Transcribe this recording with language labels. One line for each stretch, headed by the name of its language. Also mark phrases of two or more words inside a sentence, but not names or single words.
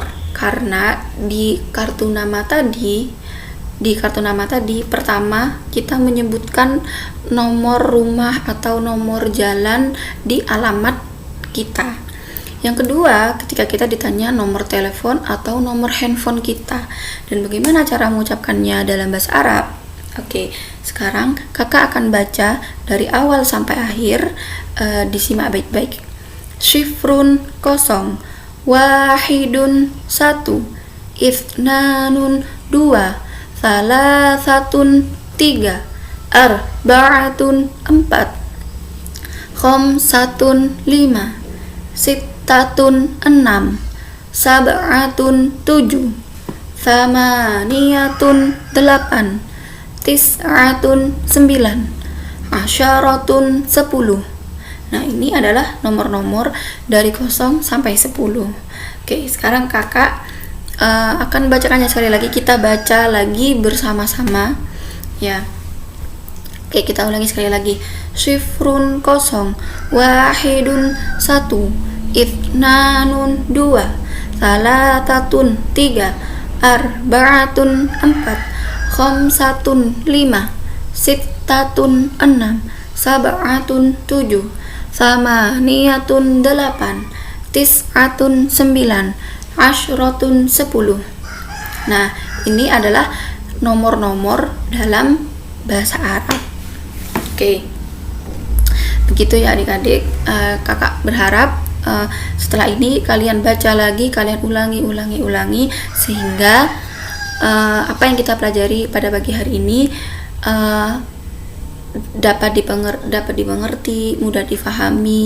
Indonesian: Karena di kartu nama tadi pertama kita menyebutkan nomor rumah atau nomor jalan di alamat kita. Yang kedua, ketika kita ditanya nomor telepon atau nomor handphone kita dan bagaimana cara mengucapkannya dalam bahasa Arab. Oke, sekarang kakak akan baca dari awal sampai akhir, disimak baik-baik. Syifrun kosong, wahidun satu, ithnanun dua, salasatun tiga, arba'atun empat, khamsatun lima, sittatun enam, sab'atun tujuh, thamaniyatun delapan, tis'atun 9, asyaratun 10. Nah, ini adalah nomor-nomor dari 0 sampai 10. Oke, sekarang kakak akan bacakannya sekali lagi. Kita baca lagi bersama-sama ya. Oke, kita ulangi sekali lagi.
Arabic: صفر 0، واحد 1، اثنان 2، ثلاثة 3، أربعة 4، خمسة 5، ستة 6، سبعة 7، ثمانية 8، تسعة 9، عشرة 10. Nah, ini adalah nomor-nomor dalam bahasa Arab. Oke, begitu ya adik-adik. Kakak berharap setelah ini kalian baca lagi, kalian ulangi sehingga apa yang kita pelajari pada pagi hari ini dapat dimengerti, mudah difahami.